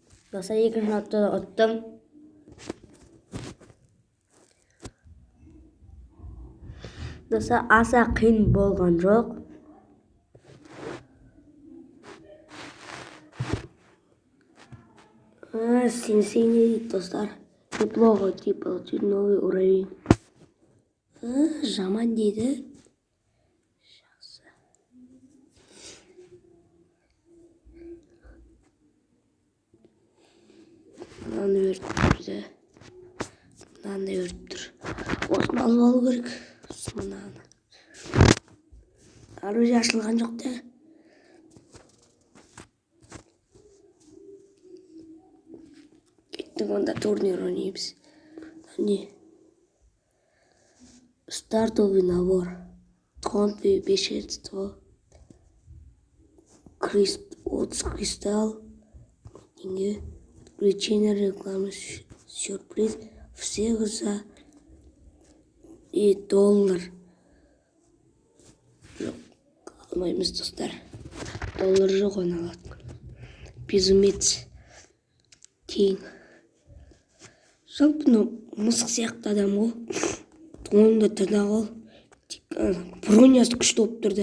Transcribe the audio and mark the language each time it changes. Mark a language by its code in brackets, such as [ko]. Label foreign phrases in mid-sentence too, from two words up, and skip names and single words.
[kk] Достар, екінші аптада ұттым. Достар, аса қиын болған жоқ. Сенсей не дейді, достар? [ru] Неплохо, типа, получить новый уровень. [kk] Жаман дейді. Мынаны өріп тұр да. Мынаны өріп тұр. Осыны алып алу керек. Мынаны. Оружие ашылған жоқ та. Кеттік, онда турнир ойнаймыз. [ru] Не? Стартовый набор. Тонкое вещество. Кристалл. Деньги. Включение рекламы. Сюрприз. Всех за и $1. [kk] Жоқ, алмаймыз, достар. $1 жоқ, оны алады. Безумец. Тең. Жалпы мысық сияқты адам ғой. Онда тырнағы ол. Бронясы күшті болып тұрды.